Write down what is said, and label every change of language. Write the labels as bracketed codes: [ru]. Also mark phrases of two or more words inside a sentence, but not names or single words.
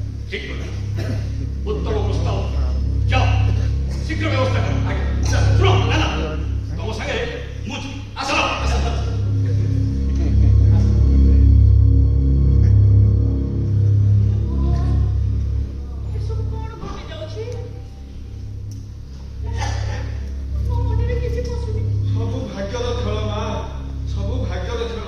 [bn] ঠিক কথা উত্তম প্রস্তাব যাও শীঘ্র ব্যবস্থা করো আগে শুনো না না তোমার সঙ্গে মুজ আসো [or] ଏସବୁ କଣ ଘଟି ଯାଉଛି? ମୋ ମନରେ କିଛି ପଶୁନି। ସବୁ ଭାଗ୍ୟର ଖେଳ ମା, ସବୁ ଭାଗ୍ୟର ଖେଳ।